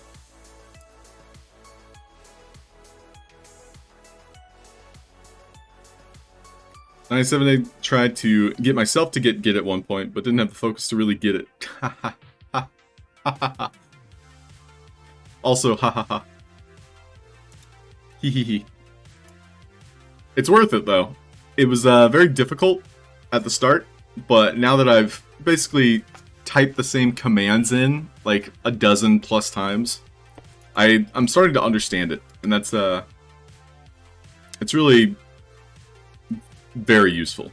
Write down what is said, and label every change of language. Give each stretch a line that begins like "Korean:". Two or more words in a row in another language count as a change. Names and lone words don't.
English: I tried to get myself to get at one point, but didn't have the focus to really get it. Also, ha ha ha. Hee hee hee. It's worth it though. It was very difficult at the start, but now that I've basically typed the same commands in like a dozen plus times, I'm starting to understand it, and that's it's really very useful.